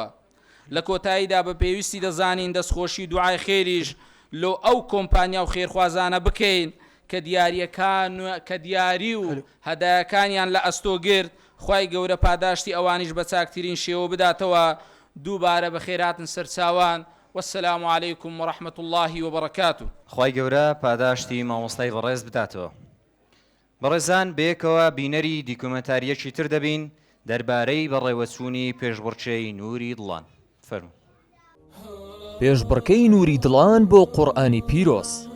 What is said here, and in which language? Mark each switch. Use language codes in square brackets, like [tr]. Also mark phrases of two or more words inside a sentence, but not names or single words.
[ckb] لە کۆتاییدا بە پێویستی دەزانین دەستخۆشی دوعای خێریش لۆ ئەو کۆمپانیا و خێرخوازانە بکەین کە دیاری و هەدایەکانیان لە ئەستۆگرت. خوای گەورە پاداشتی ئەوانیش بە چاکترین شێوە بداتەوە. دووبارە بە خێراتن سەرچاوان. [ar] والسلام عليكم ورحمة الله وبركاته. [ckb] خوای گەورە پاداشتی مامۆستای بەڕێز بداتەوە. بەڕێزان، بەیەکەوە بینەری دیکۆمەنتاریەکی تر دەبین دەربارەی بەڕێوەچوونی پێشبڕچەی نووری دڵان. فەرموو. پێشبڕکەی نووری دڵان بۆ قورئانی پیرۆز.